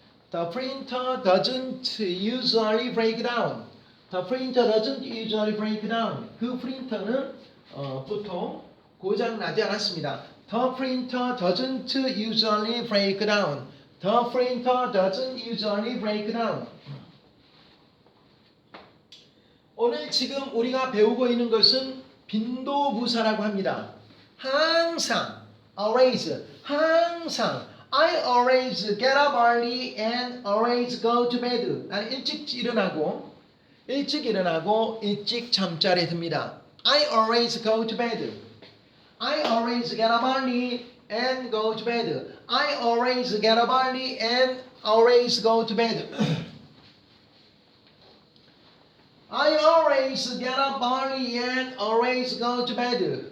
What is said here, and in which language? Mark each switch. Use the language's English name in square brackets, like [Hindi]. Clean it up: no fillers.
[English] The printer doesn't usually break down. The printer doesn't usually break down. [Korean] 그 프린터는 보통 고장 나지 않았습니다. [English] The printer doesn't usually break down. The printer doesn't usually break down. [Korean] 오늘 지금 우리가 배우고 있는 것은 빈도부사라고 합니다. 항상, always, 항상. [English] I always get up early and always go to bed. [Korean] 나는 일찍 일어나고 일찍 잠자리에 듭니다. [English] I always go to bed. I always get up early and go to bed. I always get up early and always go to bed. I always get up early and always go to bed.